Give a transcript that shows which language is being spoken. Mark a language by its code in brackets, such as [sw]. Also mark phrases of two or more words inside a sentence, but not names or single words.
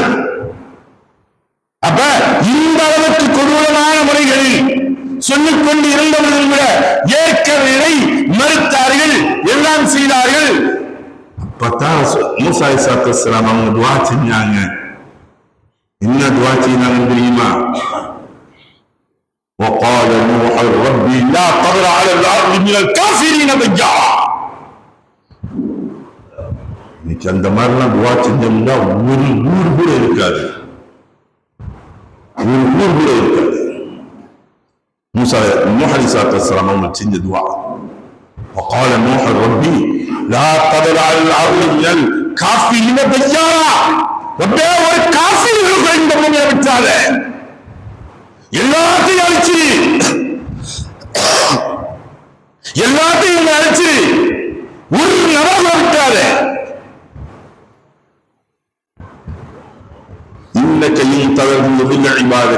[ta] அப்ப இந்த அளவுக்கு கொடூரமான முறைகளில் சொல்லிக் கொண்டு இருந்தவர்கள் விட ஏற்கவில்லை, மறுத்தார்கள், எல்லாம் செய்தார்கள். அப்பதான் மூசா [ar] عليه الصلاة والسلام [ta] அவங்க துஆ செஞ்சாங்க. என்ன துஆ செய்தாங்க தெரியுமா? [ar] وقال نوح ربي لا تذر على الارض من الكافرين ديارا. [ta] இன்னைக்கு அந்த மாதிரிலாம் துஆ செஞ்சோம்னா ஒரு ஊர் கூட இருக்காது, ஒரு ஊர் கூட இருக்காது. மூசா நூஹ் [ar] عليه الصلاة والسلام [ta] அவங்க செஞ்ச துஆ, [ar] وقال نوح ربي لا تذر على الارض من الكافرين ديارا. [ta] ரப்பே, ஒரு காஃபிர்கள் இந்த பூமியை விட்டாத, எல்லாத்தையும் அழிச்சு ஒரு நபரை விட்டாத. இன்னக்கையும் தவறு இபாதக.